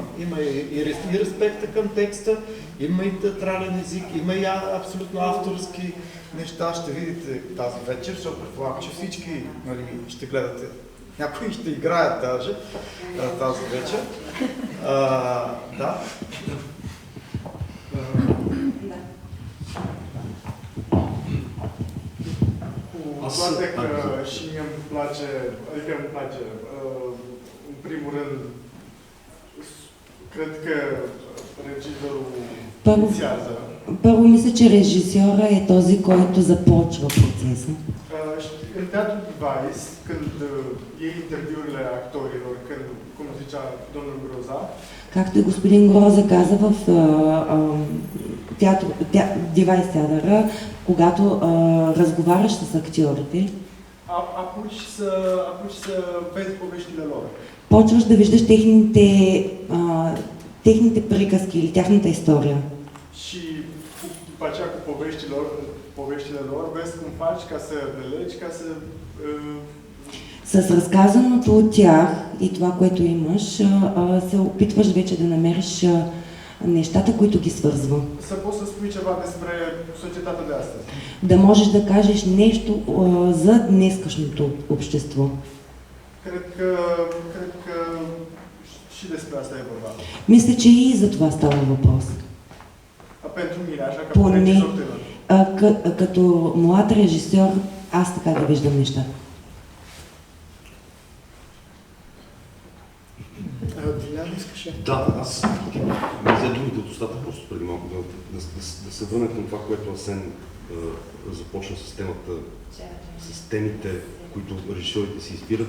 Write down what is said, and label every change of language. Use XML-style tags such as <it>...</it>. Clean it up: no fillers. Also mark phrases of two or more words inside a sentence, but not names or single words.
<bg>Има и респекта към текста, има и театрален език, има и абсолютно авторски неща, ще видите тази вечер, защото предполагам, че всички, нали, ще гледате. Някои ще играят даже тази вечер. Да.</bg> <ro>Poate că și mie îmi place, adică îmi place, în primul rând, cred că regizorul inițiază.</ro> <bg>Първо мисля, че режисьора е този, който започва процеса.</bg> <ro>În Teatru Device, când iei interviurile actorilor, când, cum zicea domnul Groza,</ro> <bg>Както и господин Гроза каза в Девайс театъра, когато разговаряш с актьорите,</bg> <ro>apuci să vezi poveștile lor.</ro> <bg>почваш да виждаш техните приказки или тяхната история.</bg> <ro>Și după aceea cu poveștile lor, vezi cum faci ca să relegi, ca să...</ro> <bg>С разказаното от тях и това, което имаш, се опитваш вече да намериш нещата, които ги свързва.</bg> <ro>Să poți să spui ceva despre societatea de astăzi.</ro> <bg>Да можеш да кажеш нещо за днескашното общество.</bg> <ro>Cred că și despre asta e vorba.</ro> <bg>Мисля, че и за това става въпрос.</bg> <ro>Pentru mine, așa ca</ro> <bg>Поне</bg> <ro>regizor tânăr.</ro> <bg>като млад режисьор, аз така да виждам нещата.</bg> <ro>Din</ro> <bg>Делян, искаше? Да, аз ми взе думите от устата просто преди малко да се върна към това, което Асен започна с темата, с темите, които режисьорите си избират.</bg>